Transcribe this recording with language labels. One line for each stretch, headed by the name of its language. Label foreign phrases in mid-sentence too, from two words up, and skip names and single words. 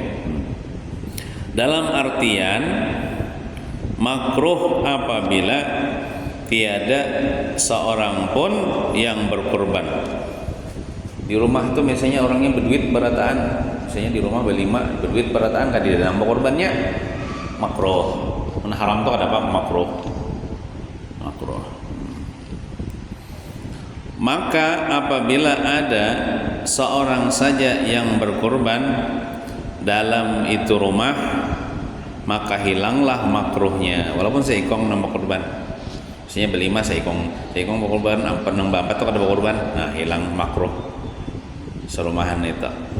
Indonesian: Dalam artian makruh apabila tiada seorang pun yang berkorban.
Banjar: Di rumah itu misalnya orangnya berduit berataan, misalnya di rumah berlima berduit berataan kan di dalam korbannya makruh. Mun haram itu ada apa? Makruh. Makruh. Maka apabila ada seorang saja yang berkorban dalam itu rumah, maka hilanglah makruhnya walaupun seikong nambah korban. Misalnya berlima seikong berkorban, nambah 4 itu ada berkorban, nah hilang makruh serumahan itu.